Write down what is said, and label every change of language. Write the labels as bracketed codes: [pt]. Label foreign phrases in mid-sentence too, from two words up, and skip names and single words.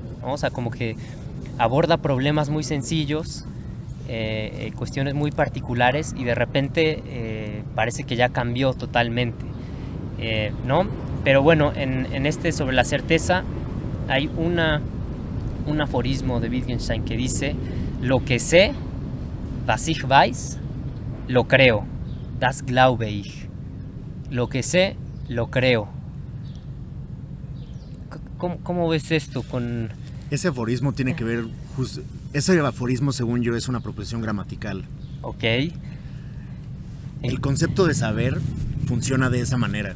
[es] O sea, como que aborda problemas muy sencillos, cuestiones muy particulares, y de repente parece que ya cambió totalmente, ¿no? Pero bueno, en este sobre la certeza hay un aforismo de Wittgenstein que dice: lo que sé, [de] was ich weiß, [es] lo creo, [de] das glaube ich. [es] Lo que sé, lo creo. ¿Cómo ves esto con...? Ese aforismo tiene que ver justo... Ese aforismo, según yo, es una proposición gramatical. Ok. El concepto de saber funciona de esa manera.